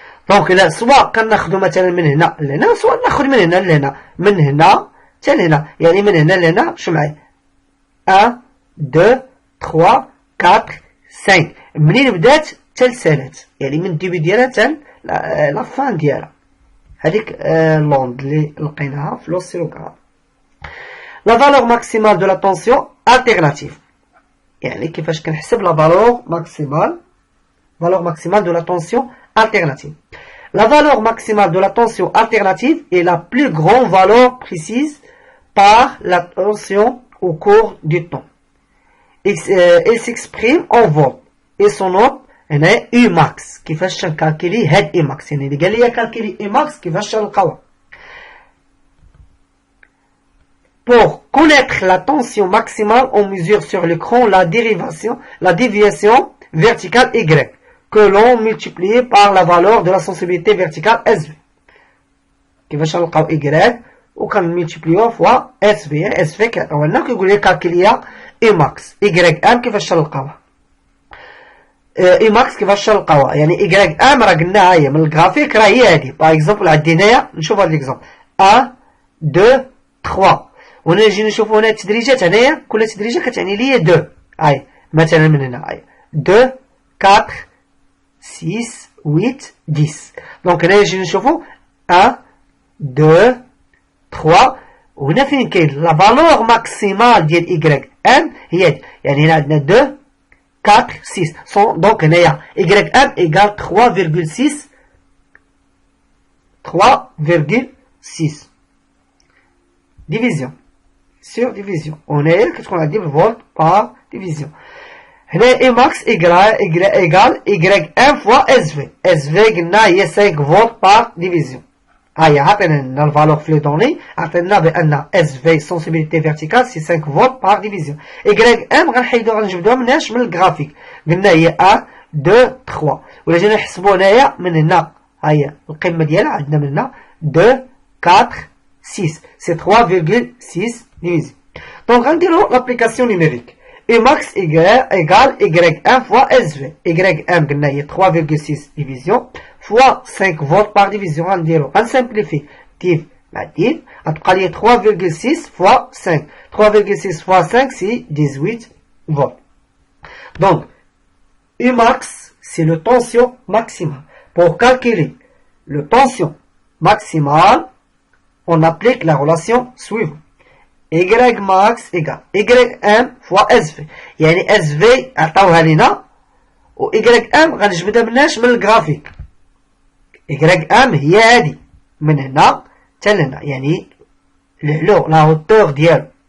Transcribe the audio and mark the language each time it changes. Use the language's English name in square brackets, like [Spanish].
[Arabic] دونك لا سواء كناخدو مثلا من هنا لهنا سواء ناخد من هنا لهنا من هنا حتى لهنا يعني من هنا لهنا شو معايا 1 2 3 4 5 منين بدات حتى لسالات يعني من الديبي ديالها حتى لا فان ديالها. هذيك لوند اللي لقيناها في لوسيلوغراف. [French] لا فالور ماكسيمال دو لا طونسيون التيرناتيف [Arabic] يعني كيفاش كنحسب لا فالور ماكسيمال دو لا طونسيون alternative. [French] La valeur maximale de la tension alternative est la plus grande valeur précise par la tension au cours du temps. Elle s'exprime en volts et son nom est Umax. [Arabic] كيفاش نكالكولي هاد Umax يعني اللي قال لي كالكولي Umax كيفاش نلقاوها. [French] Pour connaître la tension maximale, on mesure sur l'écran la déviation verticale Y que l'on multiplie par la valeur de la sensibilité verticale SV. [Arabic] كيفاش نلقاو Y وكنملتيبليوه فوا SV. SV كيعطيونا كيقول لي كالكوليا Umax. Y ام كيفاش نلقاوها Umax كيفاش نلقاوها يعني Y ام راه قلناها هي من الجرافيك راه هي هادي. باغ اكزومبل عندي هنايا نشوف هاد ليكزومبل 1 2 3 وهنا نجي نشوفو هنا التدريجات. هنايا كل تدريجه كتعني لي 2 هاي مثلا من هنا هاي 2 4 6 8 10. دونك هنا نجي نشوفو 1 2 3 وهنا فين كاين لا فالور ماكسيمال ديال Y ام هي هادي يعني هنا عندنا 2 4 6 دونك هنايا Y ام ايكال 3,6 [French] division sur division. [Arabic] هنايا كتكون عندي بالفولت [French] بار ديفيزيون. هنا Umax égal Y1 fois SV. [Arabic] SV قلنا هي 5 فولت بار ديفيزيون. هاي عطينا لنا الفالور في لي دوني عطينا بان SV [French] sensibilité verticale [Arabic] سي 5 فولت بار ديفيزيون. Y1 غنجبدوها مناش من الجرافيك قلنا هي 1 2 3 ولا جينا نحسبو هنايا من هنا هاهي القمه ديالها عندنا من هنا 2 4 6 سي [French] 3,6 divisé. Donc [Arabic] غنديرو [French] l'application numérique. Umax égale Y1 fois SV. [Arabic] Y1 قلنا هي [French] 3,6 division fois 5 volts par division. On simplifie. Div, div, après il y a 3,6 fois 5. 3,6 fois 5, c'est 18 volts. Donc, Umax, c'est le tension maximale. Pour calculer le tension maximale, on applique la relation suivante. Y max égale Ym fois SV. [Arabic] يعني SV عطاوها لنا و Ym غنجبدها مناش من الجرافيك. Ym هي هادي من هنا حتى لهنا يعني العلو [French] لا هوتور [Arabic] ديالو.